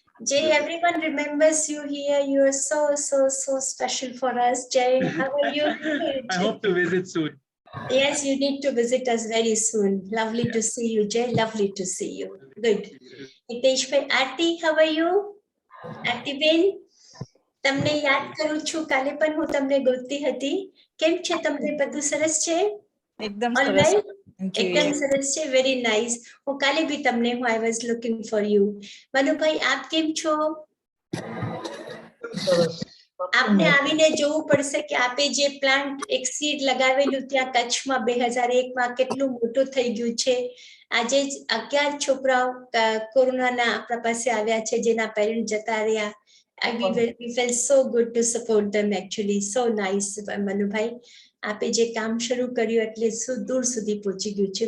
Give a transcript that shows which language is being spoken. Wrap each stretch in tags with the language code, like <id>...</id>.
<en>Jay, everyone remembers you here. You are so special for us. Jay, how are you? I hope to visit soon. Yes, you need to visit us very soon. Lovely to see you, Jay. Lovely to see you. Good. Hitesh bhai, Aarti, how are you?</en> <gu>Aarti બેન, તમને યાદ કરું છું. કાલે પણ હું તમને ગોતતી હતી. કેમ છે તમને? બધું સરસ છે? એકદમ</gu> <en>All</en> <gu>સરસ.</gu> <en>right? Thank you.</en> <gu>એકદમ સરસ છે.</gu> <en>Very nice.</en> <gu>હું કાલે બી તમને</gu> <en>I was looking for you.</en> <gu>Manubhai, આપ કેમ છો? આપને આવીને જોવું પડશે કે આપે જે પ્લાન્ટ એક સીડ લગાવેલું ત્યાં કચ્છમાં 2001 માં કેટલું મોટું થઈ ગયું છે. આજે જ 11 છોકરાઓ કોરોનાના આપણા પાસે આવ્યા છે જેના પેરેન્ટ જતા રહ્યા.</gu> <en>We felt so good to support them actually. So nice, Manubhai.</en> <gu>આપે જે કામ શરૂ કર્યું એટલે દૂર સુધી પહોંચી ગયું છે.</gu>